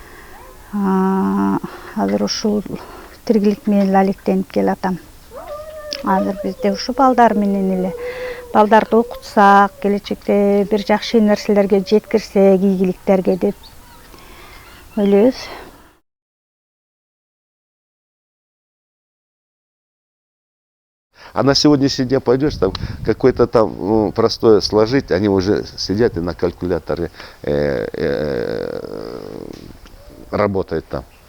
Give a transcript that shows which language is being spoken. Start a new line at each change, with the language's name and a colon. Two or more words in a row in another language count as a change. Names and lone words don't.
Kyrgyz: Азыр ушул тиргилик менен алектенип келатам. Азыр бизде ушу балдар менен эле, балдарды окутсак, келечекте бир жакшы нерселерге жеткирсек, ийгиликтерге деп ойлойбуз.
Russian: А на сегодняшний день пойдешь, там какое-то там простое сложить, они уже сидят и на калькуляторе работает там.